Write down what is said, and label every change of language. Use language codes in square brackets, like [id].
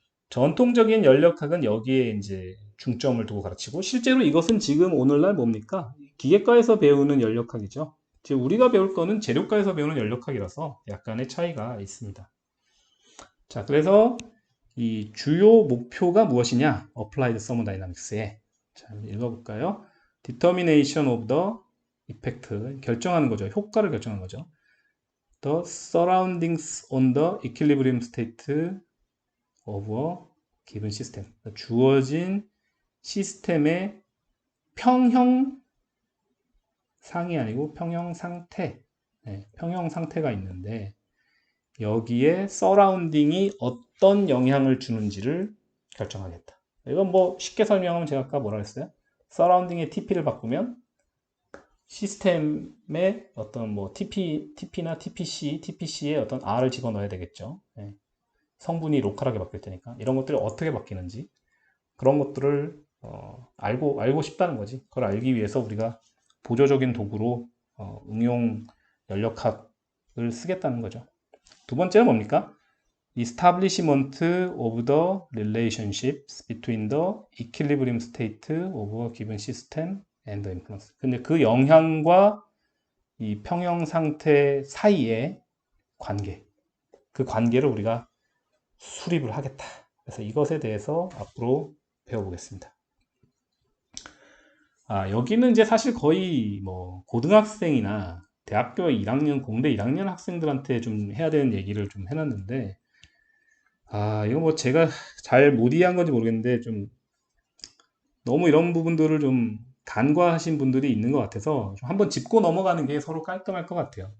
[ko] 전통적인 연력학은 여기에 이제 중점을 두고 가르치고 실제로 이것은 지금 오늘날 뭡니까? 기계과에서 배우는 연력학이죠. 즉 우리가 배울 거는 재료과에서 배우는 연력학이라서 약간의 차이가 있습니다. 자, 그래서 이 주요 목표가 무엇이냐? Applied Thermodynamics의 자, 읽어볼까요? [en] Determination of the effect [ko] 결정하는 거죠. 효과를 결정하는 거죠. [en] The surroundings on the equilibrium state of a given system. [ko] 주어진 시스템의 평형 상이 아니고 평형 상태. 네, 평형 상태가 있는데 여기에 서라운딩이 어떤 영향을 주는지를 결정하겠다. 이건 뭐 쉽게 설명하면 제가 아까 뭐라 했어요? 서라운딩의 TP를 바꾸면 시스템의 어떤 뭐 TP나 TPC에 어떤 R을 집어넣어야 되겠죠. 네. 성분이 로컬하게 바뀔 테니까 이런 것들이 어떻게 바뀌는지 그런 것들을 알고 싶다는 거지. 그걸 알기 위해서 우리가 보조적인 도구로 응용 연력학을 쓰겠다는 거죠. 두 번째는 뭡니까? [en] Establishment of the relationships between the equilibrium state of a given system and the influence. [ko] 근데 그 영향과 이 평형 상태 사이의 관계, 그 관계를 우리가 수립을 하겠다. 그래서 이것에 대해서 앞으로 배워보겠습니다. 여기는 이제 사실 거의 뭐 고등학생이나 대학교 1학년, 공대 1학년 학생들한테 좀 해야 되는 얘기를 좀 해놨는데, 이거 뭐 제가 잘 못 이해한 건지 모르겠는데, 좀 너무 이런 부분들을 좀 간과하신 분들이 있는 것 같아서 좀 한번 짚고 넘어가는 게 서로 깔끔할 것 같아요.